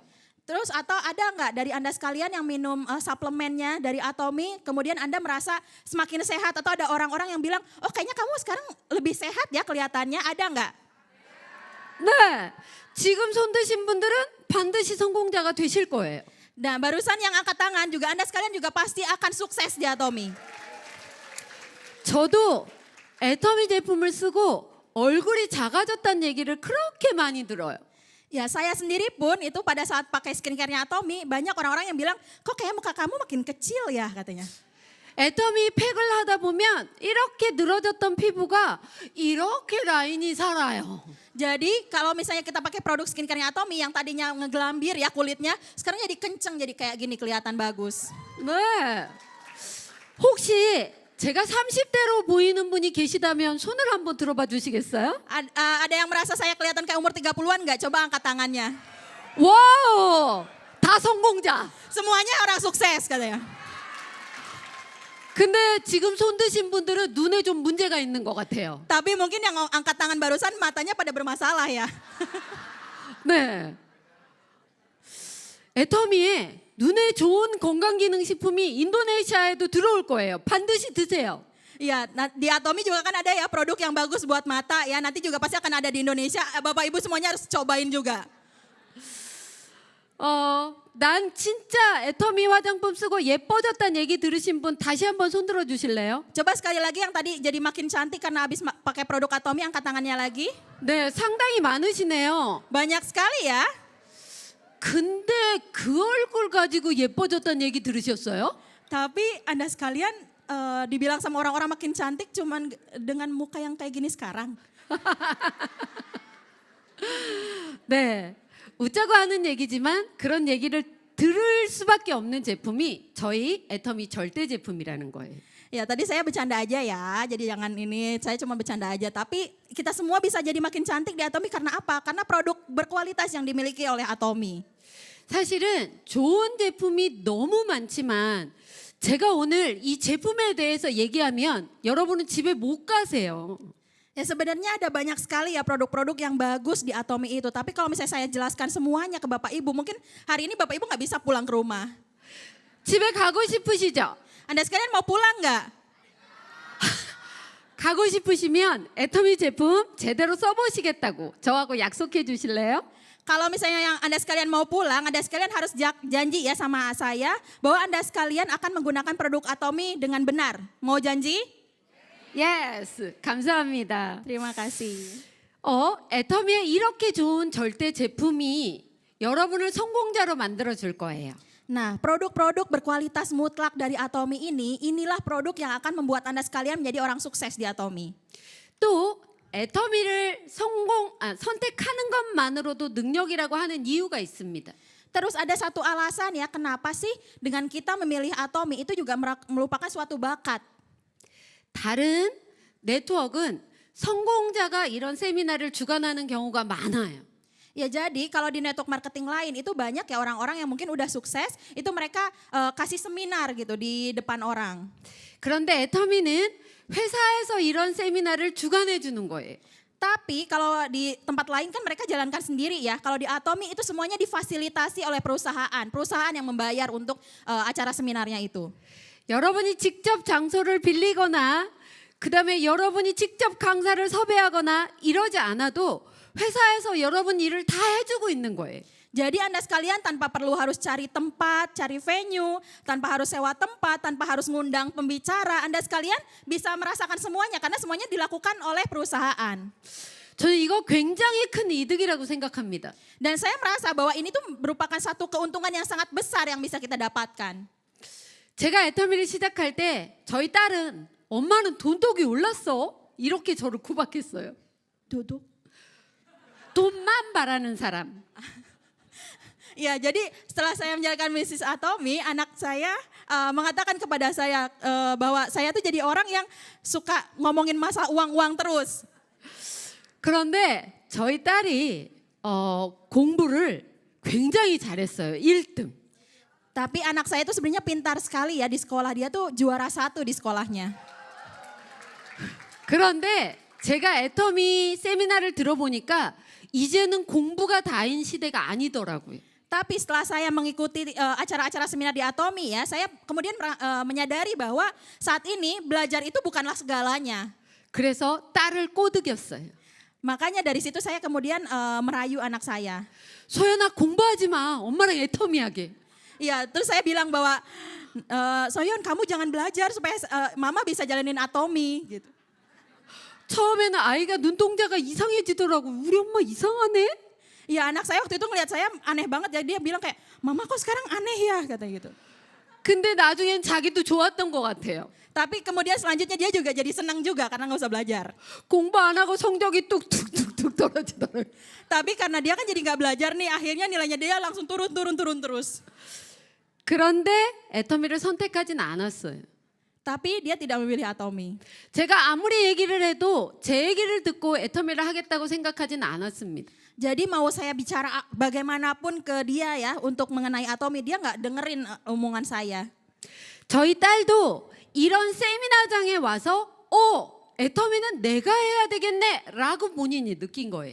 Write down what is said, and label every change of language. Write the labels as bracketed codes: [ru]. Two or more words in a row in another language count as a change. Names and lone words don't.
[id] Terus atau ada nggak dari Anda sekalian yang minum suplemennya dari Atomy, kemudian Anda merasa semakin sehat atau ada orang-orang yang bilang, oh kayaknya kamu sekarang lebih sehat ya kelihatannya, ada nggak? [ko] 네. 지금 손 드신 분들은 반드시 성공자가 되실 거예요. [id] Nah barusan yang angkat tangan juga Anda sekalian juga pasti akan sukses di Atomy. [ko] 저도 애터미 제품을 쓰고 얼굴이 작아졌다는 얘기를 그렇게 많이 들어요. [id] Ya saya sendiri pun itu pada saat pakai skincare-nya Atomy banyak orang-orang yang bilang kok kayak muka kamu makin kecil ya katanya. [ko] 애터미 팩을 하다 보면 이렇게 늘어졌던 피부가 이렇게 라인이 살아요. [id] Jadi kalau misalnya kita pakai produk skincare-nya Atomy yang tadinya ngegelambir ya kulitnya, sekarang jadi kenceng, jadi kayak gini kelihatan bagus. [ko] 네. 혹시 제가 30대로 보이는 분이 계시다면 손을 한번 들어봐 주시겠어요? [id] Ada yang merasa saya kelihatan kayak umur 30-an nggak? Coba angkat tangannya. [ko] 와우! 다 성공자. [id] Semuanya orang sukses katanya. [ko] 근데 지금 손 드신 분들은 눈에 좀 문제가 있는 것 같아요. [id] Tapi mungkin yang angkat tangan barusan matanya pada bermasalah ya. [ko] 네. 애터미에 눈에 좋은 건강기능식품이 인도네시아에도 들어올 거예요. 반드시 드세요. [id] Iya, di Atomy juga kan ada ya produk yang bagus buat mata ya. Nanti juga pasti akan ada di Indonesia. Bapak Ibu semuanya harus cobain juga. [ko] 난 진짜 애터미 화장품 쓰고 예뻐졌다는 얘기 들으신 분 다시 한번 손 들어 주실래요? [id] Coba sekali lagi yang tadi jadi makin cantik karena habis pakai produk Atomy, angkat tangannya lagi. [ko] 네, 상당히 많으시네요. [id] Banyak sekali ya. [ko] 근데 그 얼굴 가지고 예뻐졌다는 얘기 들으셨어요? [id] Tapi Anda sekalian dibilang sama orang-orang makin cantik cuman dengan muka yang kayak gini sekarang. [ko] 네. 웃자고 하는 얘기지만 그런 얘기를 들을 수밖에 없는 제품이 저희 애터미 절대 제품이라는 거예요. [id] Ya tadi saya bercanda aja ya, jadi jangan ini, saya cuma bercanda aja. Tapi kita semua bisa jadi makin cantik di Atomy karena apa? Karena produk berkualitas yang dimiliki oleh Atomy. [ko] 사실은 좋은 제품이 너무 많지만 제가 오늘 이 제품에 대해서 얘기하면 여러분은 집에 못 가세요. [id] Ya sebenarnya ada banyak sekali ya produk-produk yang bagus di Atomy itu. Tapi kalau misalnya saya jelaskan semuanya ke Bapak Ibu, mungkin hari ini Bapak Ibu nggak bisa pulang ke rumah. [ko] 집에 가고 싶으시죠? [id] Anda sekalian mau pulang nggak? [ko] 가고 싶으시면 애터미 제품 제대로 써보시겠다고 저하고 약속해 주실래요? [id] Kalau misalnya yang Anda sekalian mau pulang, Anda sekalian harus janji ya sama saya bahwa Anda sekalian akan menggunakan produk Atomy dengan benar. Mau janji? [ko] Yes, 감사합니다. [id] Terima kasih. [ko] 애터미의 이렇게 좋은 절대 제품이 여러분을 성공자로 만들어 줄 거예요. [id] Nah, produk-produk berkualitas mutlak dari Atomy inilah produk yang akan membuat Anda sekalian menjadi orang sukses di Atomy. [ko] 또 애터미를 선택하는 것만으로도 능력이라고 하는 이유가 있습니다. [id] Terus ada satu alasan ya, kenapa sih dengan kita memilih Atomy itu juga merupakan suatu bakat. [ko] 다른 네트워크는 성공자가 이런 세미나를 주관하는 경우가 많아요. [id] Ya jadi kalau di [en] network marketing [id] lain itu banyak ya orang-orang yang mungkin udah sukses, itu mereka kasih seminar gitu di depan orang. [ko] 그런데 애터미는 회사에서 이런 세미나를 주관해 주는 거예요. [id] Tapi kalau di tempat lain kan mereka jalankan sendiri ya. Kalau di Atomy itu semuanya difasilitasi oleh perusahaan yang membayar untuk acara seminarnya itu. [ko] 여러분이 직접 장소를 빌리거나 그다음에 여러분이 직접 강사를 섭외하거나 이러지 않아도 회사에서 여러분 일을 다 해주고 있는 거예요. [id] Jadi Anda sekalian tanpa perlu harus cari tempat, cari venue, tanpa harus sewa tempat, tanpa harus ngundang pembicara, Anda sekalian bisa merasakan semuanya karena semuanya dilakukan oleh perusahaan. [ko] 저는 이거 굉장히 큰 이득이라고 생각합니다. [id] Dan saya merasa bahwa ini tuh merupakan satu keuntungan yang sangat besar yang bisa kita dapatkan. [ko] 제가 애터미를 시작할 때 저희 딸은 엄마는 돈독이 올랐어 이렇게 저를 구박했어요. Duduk. 돈만 바라는 사람. [id] Ya, jadi setelah saya menjalankan bisnis Atomy, anak saya mengatakan kepada saya bahwa saya tuh jadi orang yang suka ngomongin masalah uang-uang terus. [ko] 그런데 저희 딸이 공부를 굉장히 잘했어요. 1등. [id] Tapi anak saya itu sebenarnya pintar sekali ya di sekolah. Dia tuh juara 1 di sekolahnya. [ko] 그런데 제가 애터미 세미나를 들어보니까 이제는 공부가 다인 시대가 아니더라고요. [id] Tapi setelah saya mengikuti acara-acara seminar di Atomy ya, saya kemudian menyadari bahwa saat ini belajar itu bukanlah segalanya. [ko] 그래서 딸을 꼬드겼어요. [id] Makanya dari situ saya kemudian merayu anak saya. [ko] 소연아 공부하지 마. 엄마랑 애터미 하게. [id] Iya, terus saya bilang bahwa Soyeon kamu jangan belajar supaya mama bisa jalanin Atomy gitu. [ko] 처음에는 아이가 눈동자가 이상해지더라고. 우리 엄마 이상하네. [id] Ya anak saya waktu itu ngelihat saya aneh banget, jadi dia bilang kayak, mama kok sekarang aneh ya, kata gitu. [ko] 근데 나중엔 자기도 좋았던 것 같아요. [id] Tapi kemudian selanjutnya dia juga jadi senang juga karena nggak usah belajar. [ko] 공부 안 하고 성적이 뚝뚝뚝뚝 떨어지더라고요. [id] Tapi karena dia kan jadi nggak belajar nih, akhirnya nilainya dia langsung turun terus. [ko] 그런데 애터미를 선택하진 않았어요. [id] Tapi dia tidak memilih Atomi. [ko] 제가 아무리 얘기를 해도 제 얘기를 듣고 애터미를 하겠다고 생각하진 않았습니다. [id] Jadi mau saya bicara bagaimanapun ke dia ya untuk mengenai Atomi, dia nggak dengerin omongan saya. [ko] 저희 딸도 이런 세미나장에 와서 애터미는 내가 해야 되겠네라고 본인이 느낀 거예요.